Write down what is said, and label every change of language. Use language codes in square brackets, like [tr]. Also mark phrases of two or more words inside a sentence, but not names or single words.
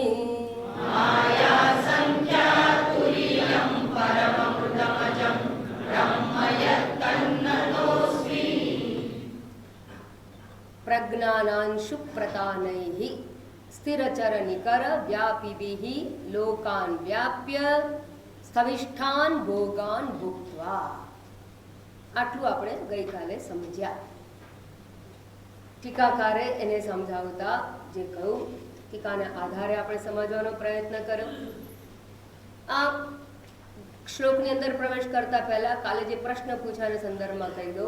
[sa] प्रज्ञानांशु प्रतानैः स्थिरचरनिकर व्यापिभिः लोकान् व्याप्य स्थविष्ठान् भोगान् भुक्त्वा। [gu] આટલું આપણે ગઈકાલે સમજ્યા. ટીકાકારે એને સમજાવતા જે કહ્યું ટીકાના આધારે આપણે સમજવાનો પ્રયત્ન કર્યો. આ શ્લોકની અંદર પ્રવેશ કરતા પહેલા કાલે જે પ્રશ્ન પૂછાના સંદર્ભમાં કહી દઉં.